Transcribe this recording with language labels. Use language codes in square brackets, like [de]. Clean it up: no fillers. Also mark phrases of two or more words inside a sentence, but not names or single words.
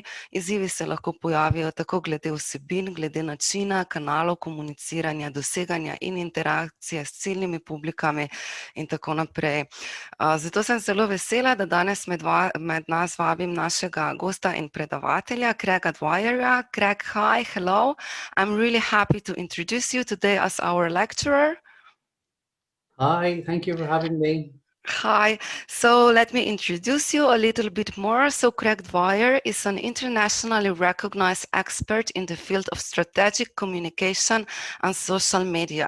[sl] Izzivi se lahko pojavijo tako glede vsebin, glede načina, kanalov komuniciranja, doseganja in interakcije s ciljnimi publikami in tako naprej. Zato sem zelo vesela, da danes med nas vabim našega gosta in predavatelja, Craiga Dwyerja. [en] Craig, hi, hello. I'm really happy to introduce you today as our lecturer. Hi, thank you for having me. Hi, so let me introduce you a little bit more. So Craig Dwyer is an internationally recognized expert in the field of strategic communication and social media.